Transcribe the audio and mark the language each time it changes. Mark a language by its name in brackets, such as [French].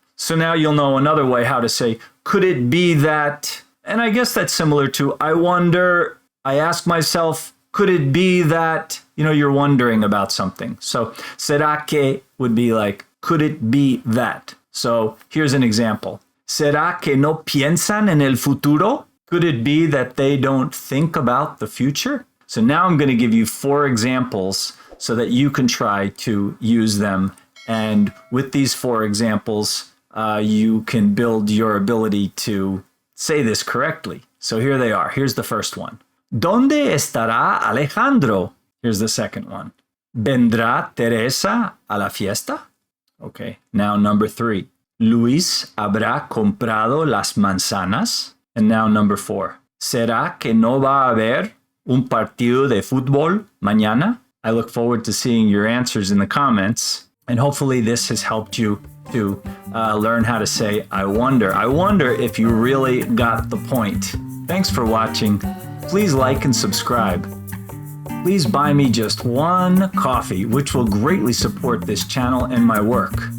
[English] So now you'll know another way how to say, could it be that? And I guess that's similar to, I wonder, I ask myself, could it be that, you're wondering about something. So será que would be like, could it be that? So here's an example. [Spanish] ¿Será que no piensan en el futuro? [English] Could it be that they don't think about the future? So now I'm going to give you 4 examples so that you can try to use them. And with these 4 examples, you can build your ability to say this correctly. So here they are. Here's the first one. [Spanish] ¿Dónde estará Alejandro? [English] Here's the second one. [Spanish] ¿Vendrá Teresa a la fiesta? [English] Okay, now number 3. [Spanish] ¿Luis habrá comprado las manzanas? [English] And now number 4. [Spanish] ¿Será que no va a haber un partido de fútbol mañana? [English] I look forward to seeing your answers in the comments. And hopefully this has helped you to learn how to say, I wonder. I wonder if you really got the point. Thanks for watching. Please like and subscribe. Please buy me just 1 coffee, which will greatly support this channel and my work.